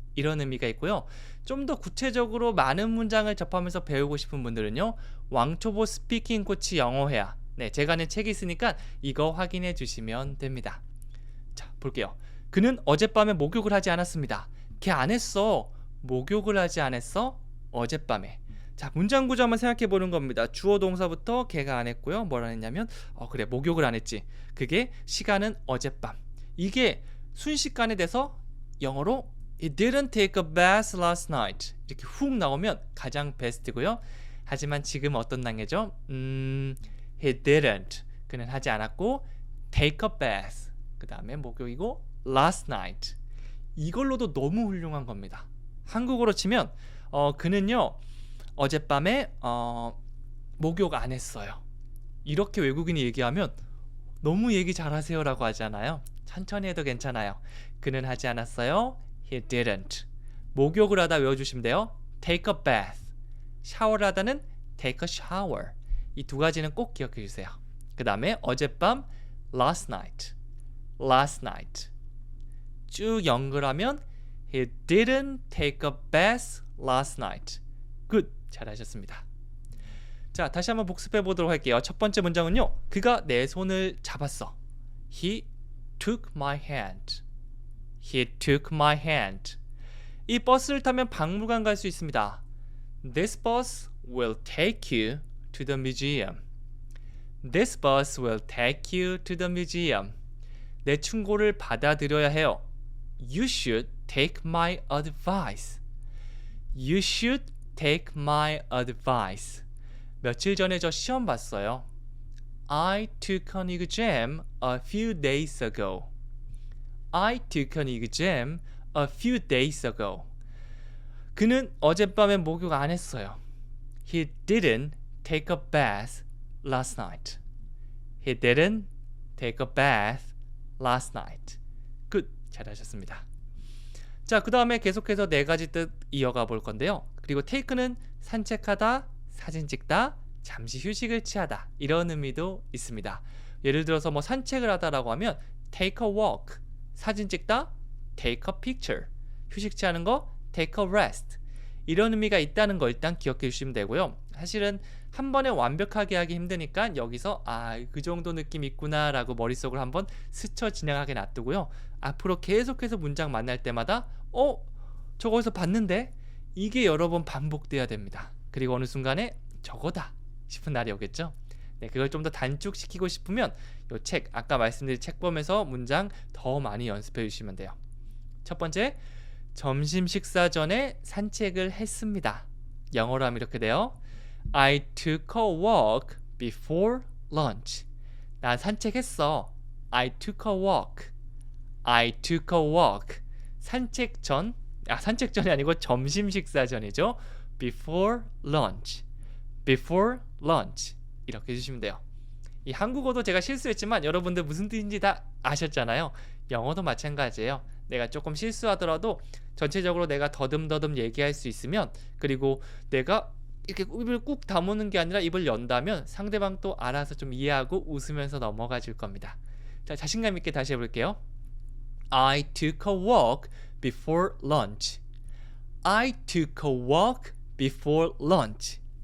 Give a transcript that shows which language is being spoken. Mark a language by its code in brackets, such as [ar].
[ko] 이런 의미가 있고요. 좀 더 구체적으로 많은 문장을 접하면서 배우고 싶은 분들은요. 왕초보 스피킹 코치 영어회화. 네, 제가 낸 책이 있으니까 이거 확인해 주시면 됩니다. 자, 볼게요. 그는 어젯밤에 목욕을 하지 않았습니다. 걔 안 했어. 목욕을 하지 않았어? 어젯밤에. 자, 문장 구조 한번 생각해 보는 겁니다. 주어 동사부터 걔가 안 했고요. 뭐라 했냐면 그래, 목욕을 안 했지. 그게 시간은 어젯밤. 이게 순식간에 돼서 영어로 [en] He didn't take a bath last night. [ko] 이렇게 훅 나오면 가장 베스트고요. 하지만 지금 어떤 단계죠? [en] He didn't. [ko] 그는 하지 않았고 [en] take a bath. [ko] 그 다음에 목욕이고 [en] last night. [ko] 이걸로도 너무 훌륭한 겁니다. 한국어로 치면 그는요 어젯밤에 목욕 안 했어요. 이렇게 외국인이 얘기하면 너무 얘기 잘하세요 라고 하잖아요. 천천히 해도 괜찮아요. 그는 하지 않았어요. [en] He didn't. [ko] 목욕을 하다 외워주시면 돼요. [en] Take a bath. [ko] 샤워를 하다는 [en] take a shower. [ko] 이 두 가지는 꼭 기억해 주세요. 그 다음에 어젯밤 [en] last night. last night. [ko] 쭉 연결하면 [en] He didn't take a bath last night. Good. [ko] 잘하셨습니다. 자, 다시 한번 복습해 보도록 할게요. 첫 번째 문장은요. 그가 내 손을 잡았어. [en] He took my hand. He took my hand. [ko] 이 버스를 타면 박물관 갈 수 있습니다. [en] This bus will take you to the museum. This bus will take you to the museum. [ko] 내 충고를 받아들여야 해요. [en] You should take my advice. You should take my advice. [ko] 며칠 전에 저 시험 봤어요. [en] I took an exam a few days ago. I took an exam a few days ago. [ko] 그는 어젯밤에 목욕 안 했어요. [en] He didn't take a bath last night. He didn't take a bath last night. Good. [ko] 잘하셨습니다. 자, 그 다음에 계속해서 네 가지 뜻 이어가 볼 건데요. 그리고 take는 산책하다, 사진 찍다, 잠시 휴식을 취하다 이런 의미도 있습니다. 예를 들어서 뭐 산책을 하다라고 하면 [en] take a walk, [ko] 사진 찍다, [en] take a picture, [ko] 휴식 취하는 거 [en] take a rest [ko] 이런 의미가 있다는 거 일단 기억해 주시면 되고요. 사실은 한 번에 완벽하게 하기 힘드니까 여기서 그 정도 느낌 있구나 라고 머릿속으로 한번 스쳐 지나가게 놔두고요. 앞으로 계속해서 문장 만날 때마다 저거 어디서 봤는데? 이게 여러 번 반복돼야 됩니다. 그리고 어느 순간에 저거다 싶은 날이 오겠죠. 네, 그걸 좀 더 단축시키고 싶으면 이 책, 아까 말씀드린 책 보면서 문장 더 많이 연습해 주시면 돼요. 첫 번째, 점심 식사 전에 산책을 했습니다. 영어로 하면 이렇게 돼요. [en] I took a walk before lunch. [ko] 난 산책했어. [en] I took a walk. I took a walk. [ko] 산책 전이 아니고 점심 식사 전이죠. [en] Before lunch. Before lunch. [ko] 이렇게 해주시면 돼요. 이 한국어도 제가 실수했지만 여러분들 무슨 뜻인지 다 아셨잖아요. 영어도 마찬가지예요. 내가 조금 실수하더라도 전체적으로 내가 더듬더듬 얘기할 수 있으면, 그리고 내가 이렇게 입을 꾹 다무는 게 아니라 입을 연다면 상대방도 알아서 좀 이해하고 웃으면서 넘어가 줄 겁니다. 자, 자신감 있게 다시 해볼게요. [en] I took a walk before lunch. I took a walk before lunch.